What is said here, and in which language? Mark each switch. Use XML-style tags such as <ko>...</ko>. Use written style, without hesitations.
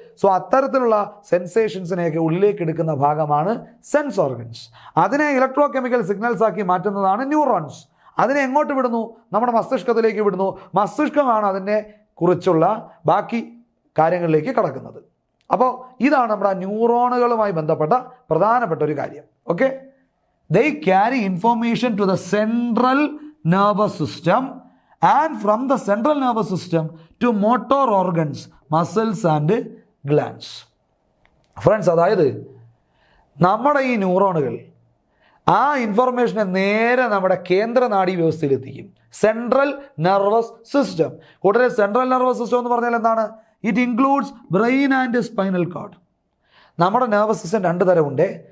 <ml>So അത്തരത്തിലുള്ള സെൻസേഷൻസിനെയൊക്കെ ഉള്ളിലേക്ക് എടുക്കുന്ന ഭാഗമാണ് സെൻസ് ഓർഗൻസ്. അതിനെ ഇലക്ട്രോ കെമിക്കൽ സിഗ്നൽസ് ആക്കി മാറ്റുന്നതാണ് ന്യൂറോൺസ്. അതിനെ എങ്ങോട്ട് വിടുന്നു? നമ്മുടെ മസ്തിഷ്കത്തിലേക്ക് വിടുന്നു. മസ്തിഷ്കമാണ് അതിനെ കുറിച്ചുള്ള ബാക്കി കാര്യങ്ങളിലേക്ക് കടക്കുന്നത്. അപ്പോൾ ഇതാണ് നമ്മുടെ ന്യൂറോണുകളുമായി ബന്ധപ്പെട്ട പ്രധാനപ്പെട്ട ഒരു കാര്യം. Okay.</ml> <en>They carry information to the central nervous system and from the central nervous system to motor organs, muscles and glands.</en> <ml>Friends, അതായത് നമ്മുടെ ഈ ന്യൂറോണുകൾ ആ ഇൻഫർമേഷനെ നേരെ നമ്മുടെ കേന്ദ്ര നാഡീ വ്യവസ്ഥയിൽ എത്തിക്കും. Central nervous system. കൂടാതെ സെൻട്രൽ നെർവസ് സിസ്റ്റം എന്ന് പറഞ്ഞാൽ എന്താണ്?</ml> <en>It includes brain and spinal cord.</en> <ml>നമ്മുടെ നെർവസ് സിസ്റ്റം രണ്ട് തരമുണ്ട്.</ml>